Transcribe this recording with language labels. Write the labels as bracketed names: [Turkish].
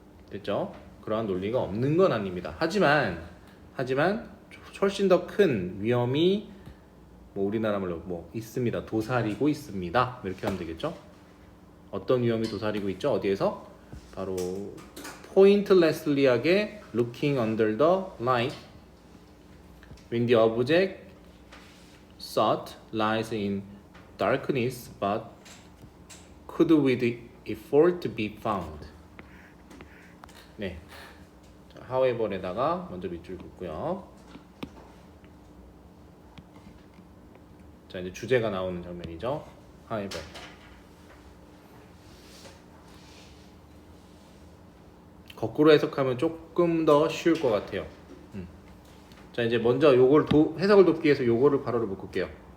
[Korean] 됐죠? 그러한 논리가 없는 건 아닙니다. 하지만 훨씬 더 큰 위험이 우리나라 말로 있습니다. 도사리고 있습니다. 이렇게 하면 되겠죠? 어떤 위험이 도사리고 있죠? 어디에서? 바로 [English] pointlessly하게 looking under the light when the object sought lies in darkness but could with effort be found. [Korean] 네. 자, however에다가 먼저 밑줄 긋고요. 자, 이제 주제가 나오는 장면이죠. [English] however. [Korean] 거꾸로 해석하면 조금 더 쉬울 것 같아요. 자, 이제 먼저 요거를 해석을 돕기 위해서 요거를 가로로 묶을게요.